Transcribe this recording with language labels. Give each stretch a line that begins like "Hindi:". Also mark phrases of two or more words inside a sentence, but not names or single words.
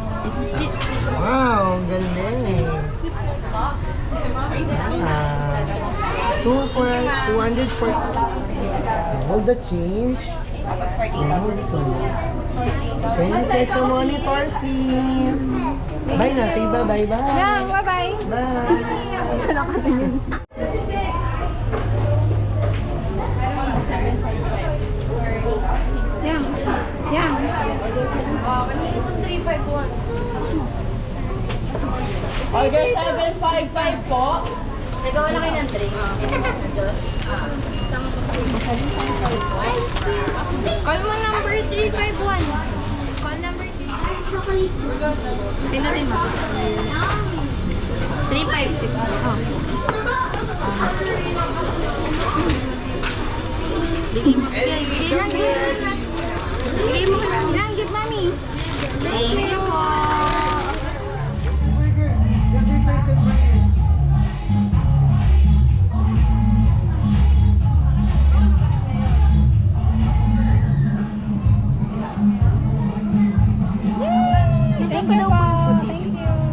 Filipino: Wow, ang galing. 200 for...
English: Hold the change. Can you check the monitor, please? Bye na, say bye-bye. Bye. Yan, bye-bye. Bye.
Filipino: Ito lang katingin. Yan. Yan. Order 755 po. Nagawa na kayo ng drink. Call mo number 351.
English: Call number 351.
Filipino: Pinutin mo. 356 mo. Oh. Bigay mo. Bigay mo. Yan,
English: give mommy. Thank you po. Thank you po. Thank you.